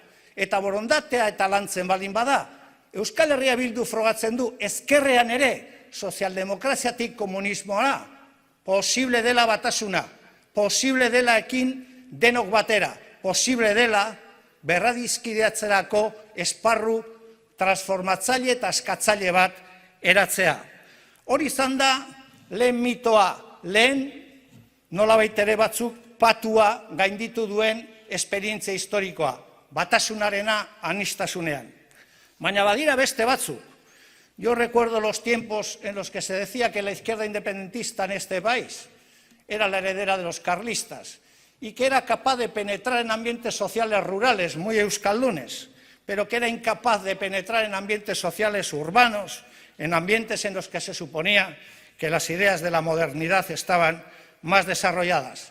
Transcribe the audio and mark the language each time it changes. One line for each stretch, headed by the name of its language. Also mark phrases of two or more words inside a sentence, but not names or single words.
Basque: Eta borondatea eta lantzen baldin bada, Euskal Herria Bildu frogatzen du, ezkerrean ere, sozialdemokraziatik komunismoa, posible dela batasuna, posible dela ekin denok batera, posible dela berradizkideatzerako esparru transformatzaile eta askatzaile bat eratzea. Hori izan da, lehen mitoa, lehen nolabait ere batzuk patua gainditu duen esperientzia historikoa, batasunarena anistasunean. Baina badira beste batzuk.
Spanish: Yo recuerdo los tiempos en los que se decía que la izquierda independentista en este país era la heredera de los carlistas y que era capaz de penetrar en ambientes sociales rurales, muy euskaldunes, pero que era incapaz de penetrar en ambientes sociales urbanos, en ambientes en los que se suponía que las ideas de la modernidad estaban más desarrolladas.